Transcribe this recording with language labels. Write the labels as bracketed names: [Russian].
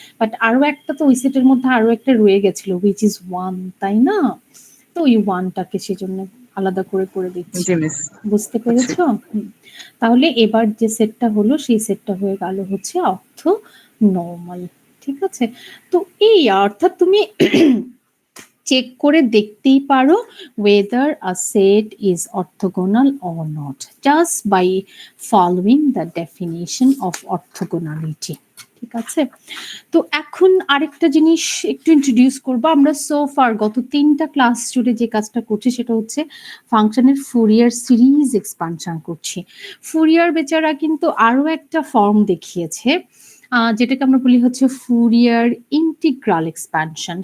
[Bangla] But আরো একটা তো ওই সেটের মধ্যে আরো একটা রয়ে গেছিল হুইচ ইজ 1, তাই না? তো ওই 1টাকে সেজন্য আলাদা করে দিচ্ছি। জি মিস। বুঝতে পেরেছো? তাহলে এবার যে সেটটা হলো সেই সেটটা হয়ে গেল হচ্ছে অর্থ নরমাল। ঠিক আছে? তো এই অর্থাৎ তুমি চেক করে দেখতেই পারো [English] whether a set is orthogonal or not just by following the definition of orthogonality. [Bangla] ঠিক আছে, তো এখন আরেকটা জিনিস একটু ইন্ট্রোডিউস করবো। আমরা সো ফার গত 3টা ক্লাস জুড়ে যে কাজটা করছি সেটা হচ্ছে ফাংশনের ফুরিয়ার সিরিজ এক্সপানশন করছি। ফুরিয়ার বেচারা কিন্তু আরো একটা ফর্ম দেখিয়েছে, যেটাকে আমরা বলি হচ্ছে ফুরিয়ার ইন্টিগ্রাল এক্সপানশন।